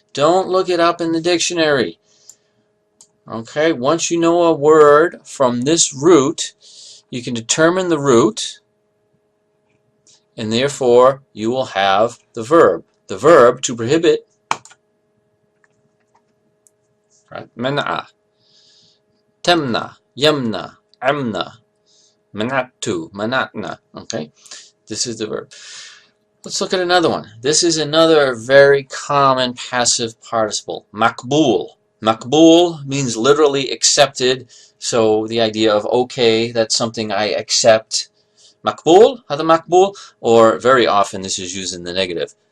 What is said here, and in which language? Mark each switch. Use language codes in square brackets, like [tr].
[en] Don't look it up in the dictionary. Okay, once you know a word from this root, you can determine the root, and therefore you will have the verb. The verb to prohibit, right? [ar] منع, تمنع, يمنع, عمنا, منعت, منعنا. [en] Okay, this is the verb. Let's look at another one. This is another very common passive participle. Maqbool. Maqbool means literally accepted. So the idea of okay, that's something I accept. [ar] مقبول هذا مقبول, [en] or very often this is used in the negative.